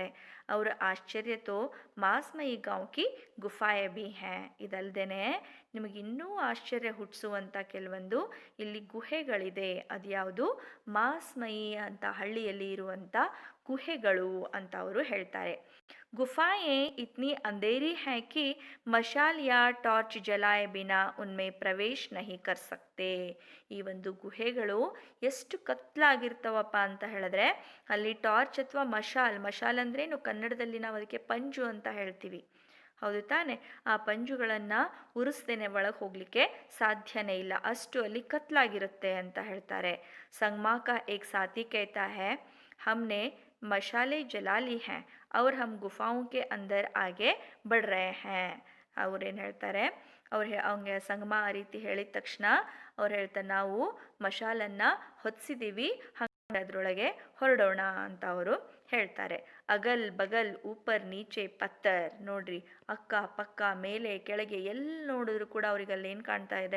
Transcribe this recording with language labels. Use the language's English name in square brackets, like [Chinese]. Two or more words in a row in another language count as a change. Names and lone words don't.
[Hindi] और आश्चर्य तो मासमई गांव की गुफाएं भी हैं. [Kannada] ಇದಲ್ದೇನೆ ನಿಮಗೆ ಇನ್ನೂ ಆಶ್ಚರ್ಯ ಹುಟ್ಟಿಸುವಂಥ ಕೆಲವೊಂದು ಇಲ್ಲಿ ಗುಹೆಗಳಿದೆ. ಅದು ಯಾವುದು? ಮಾಸ್ಮಯಿ ಅಂತ ಹಳ್ಳಿಯಲ್ಲಿ ಇರುವಂಥ ಗುಹೆಗಳು ಅಂತ ಅವರು ಹೇಳ್ತಾರೆ. [Hindi] गुफाएं इतनी अंधेरी हैं कि मशाल या टॉर्च जलाए बिना उनमें प्रवेश नहीं कर सकते. [Kannada] ಈ ಒಂದು ಗುಹೆಗಳು ಎಷ್ಟು ಕತ್ಲಾಗಿರ್ತಾವಪ್ಪ ಅಂತ ಹೇಳಿದ್ರೆ ಅಲ್ಲಿ ಟಾರ್ಚ್ ಅಥವಾ ಮಶಾಲ್ ಅಂದ್ರೆ ಕನ್ನಡದಲ್ಲಿ ನಾವು ಅದಕ್ಕೆ ಪಂಜು ಅಂತ ಹೇಳ್ತೀವಿ, ಹೌದು ತಾನೆ? ಆ ಪಂಜುಗಳನ್ನು ಉರಿಸ್ದೇನೆ ಒಳಗೆ ಹೋಗಲಿಕ್ಕೆ ಸಾಧ್ಯನೇ ಇಲ್ಲ, ಅಷ್ಟು ಅಲ್ಲಿ ಕತ್ಲಾಗಿರುತ್ತೆ ಅಂತ ಹೇಳ್ತಾರೆ. [Hindi] संगम का एक साथी कहता है हमने मशाले जला ली हैं और हम गुफाओं के अंदर आगे बढ़ रहे हैं. [Kannada] ಅವ್ರೇನು ಹೇಳ್ತಾರೆ, ಅವ್ರಿಗೆ ಸಂಗಮ ಆ ರೀತಿ ಹೇಳಿದ ತಕ್ಷಣ ಅವ್ರು ಹೇಳ್ತಾರೆ, ನಾವು ಮಶಾಲನ್ನು ಹೊತ್ತಿಸಿದ್ದೀವಿ, ಹಾಗೆ ಅದರೊಳಗೆ ಹೊರಡೋಣ ಅಂತ ಅವರು ಹೇಳ್ತಾರೆ. [Hindi] अगल बगल ऊपर नीचे पत्थर. [Kannada] ನೋಡ್ರಿ, ಅಕ್ಕ ಪಕ್ಕ ಮೇಲೆ ಕೆಳಗೆ ಎಲ್ಲಿ ನೋಡಿದ್ರು ಕೂಡ ಅವ್ರಿಗೆ ಅಲ್ಲಿ ಏನು ಕಾಣ್ತಾ ಇದೆ?